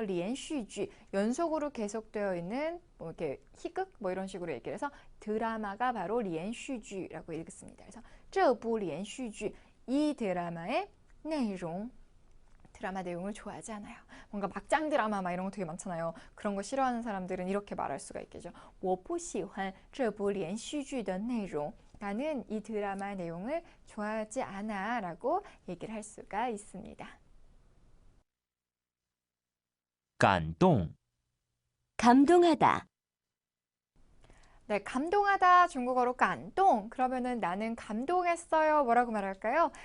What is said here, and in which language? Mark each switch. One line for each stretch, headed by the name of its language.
Korean: 连续剧, 연속으로 계속되어 있는 뭐 이렇게 희극 뭐 이런 식으로 얘기를 해서 드라마가 바로 连续剧라고 읽습니다. 그래서
Chinese: 这部连续剧,
Korean: 이 드라마의 내용, 드라마 내용을 좋아하지 않아요. 뭔가 막장 드라마 막 이런 거 되게 많잖아요. 그런 거 싫어하는 사람들은 이렇게 말할 수가 있겠죠.
Chinese: 我不喜欢这部连续剧的内容.
Korean: 나는 이 드라마 내용을 좋아하지 않아 라고 얘기를 할 수가 있습니다.
Chinese: 感动
Korean: 감동하다, 네, 감동하다 중국어로 감동. 그러면은 나는 감동했어요. 뭐라고 말할까요?